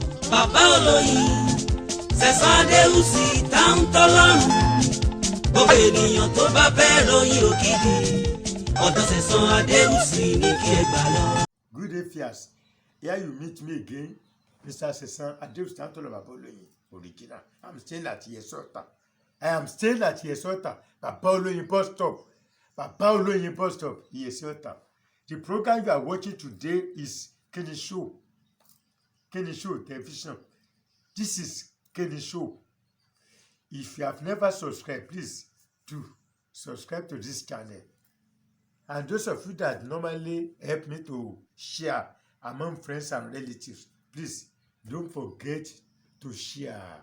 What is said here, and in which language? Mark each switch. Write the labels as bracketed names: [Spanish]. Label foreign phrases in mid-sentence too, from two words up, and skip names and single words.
[Yoruba] bàbá olóyin Sẹ̀san Adéwùsì táwọn tọ́lọ́run gbogbo ènìyàn tó bá fẹ́ ròyìn òkìkí ọ̀dọ̀ Sẹ̀san Adéwùsì ní kí ẹ gbà lọ. [English] Good day, Fias. Here you meet me again, Mr. [Yoruba] Sẹ̀san Adéwùsì táwọn tọ́lọ́run bàbá olóyin original. [English] I'm staying at Yesota. I am staying at Yesota. [Yoruba] Bàbá olóyin [English] bus stop. [Yoruba] Bàbá olóyin [English] bus stop, [Yoruba] Yesota. [English] The program you are watching today is Kini Show. Kini Show television. This is Kini Show. If you have never subscribed, please do subscribe to this channel. And those of you that normally help me to share among friends and relatives, please don't forget to share.